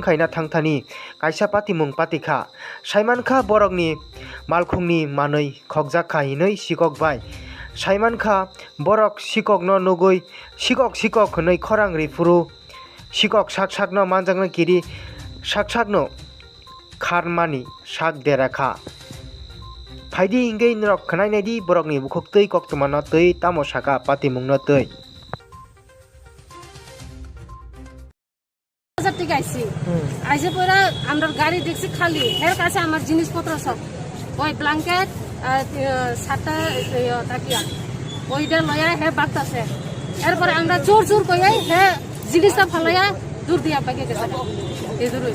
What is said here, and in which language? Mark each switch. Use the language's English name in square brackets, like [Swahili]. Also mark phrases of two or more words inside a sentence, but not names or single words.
[Kok Borok] khaina thangthani kaisa patimung patikha saimankha borokni malkhungni manui khokjakha hinui sikokbai saimankha borok sikokno nugui sikok hinui khorang rifuru sikok sakno manjangna kiri sakno kharmani sak derakha Faidi ingay nirok kanay na di borok ni bukhuk tui kok tumano tui tamo saka pati mung no tui. [Bangla] ঠিক আইছি আইসে পরে আমরা গাড়ি দেখছি খালি এর কাছে আমার জিনিসপত্র সব ওই ব্ল্যাঙ্কেট সাতটা তাকিয়া ওইটা লয়া হে বাগতাছে এরপরে আমরা জোর জোর কইয়াই হে জিনিসটা ফালাইয়া দূর দিয়া পাকে গেছে এই দূর